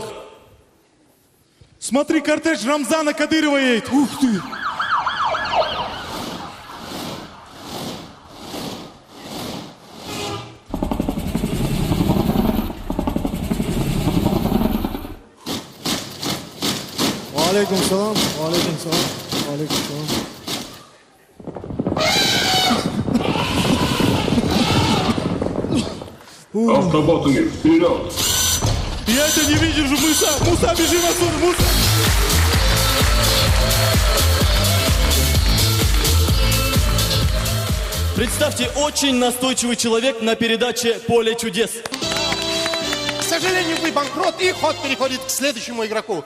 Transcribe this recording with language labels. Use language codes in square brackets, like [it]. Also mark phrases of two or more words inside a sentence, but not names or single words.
[ru] Смотри, кортеж Рамзана Кадырова едет. Ух ты! [ar] عليكم السلام، عليكم السلام، عليكم السلام. [ru] Автоботы, вперед! Я это не выдержу, Муса, бежим отсюда, Муса! Представьте, очень настойчивый человек на передаче «Поле чудес». К сожалению, вы банкрот, и ход переходит к следующему игроку.